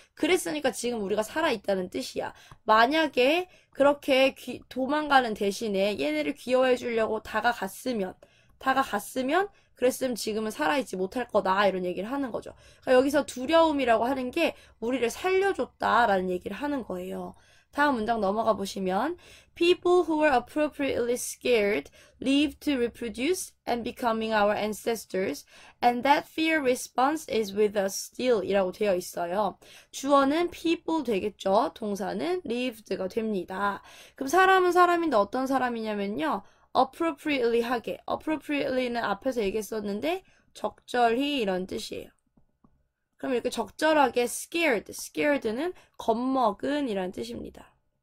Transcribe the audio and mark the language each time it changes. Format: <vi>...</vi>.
<ko>그랬으니까 지금 우리가 살아있다는 뜻이야. 만약에 그렇게 도망가는 대신에 얘네를 귀여워해 주려고 다가갔으면 그랬으면 지금은 살아있지 못할 거다, 이런 얘기를 하는 거죠. 그러니까 여기서 두려움이라고 하는 게 우리를 살려줬다라는 얘기를 하는 거예요. 다음 문장 넘어가 보시면</ko> <en>People who were appropriately scared lived to reproduce and becoming our ancestors, and that fear response is with us still</en> <ko>이라고 되어 있어요. 주어는 people 되겠죠. 동사는 lived가 됩니다. 그럼 사람은 사람인데 어떤 사람이냐면요. appropriately 하게. appropriately는 앞에서 얘기했었는데 적절히 이런 뜻이에요. 그럼 이렇게 적절하게 scared는 겁먹은 이란 뜻입니다.</ko>